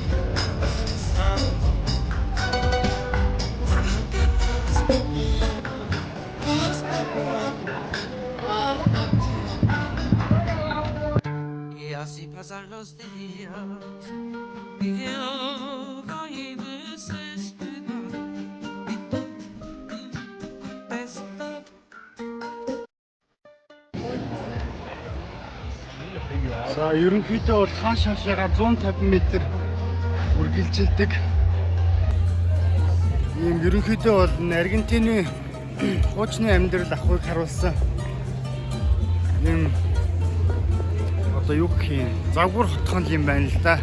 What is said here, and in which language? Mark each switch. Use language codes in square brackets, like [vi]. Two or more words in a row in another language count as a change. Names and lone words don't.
[es] y así pasan los días y yo voy desesperado y tú contestas. [mn] За ерөнхийдөө бол хааш хаашаага 150 м үргэлжилдэг. Ийм ерөнхийдөө бол Аргентины хуучны амьдрал ахуйг харуулсан юм одоо юу гэх юм загвар хотхон юм байна л да.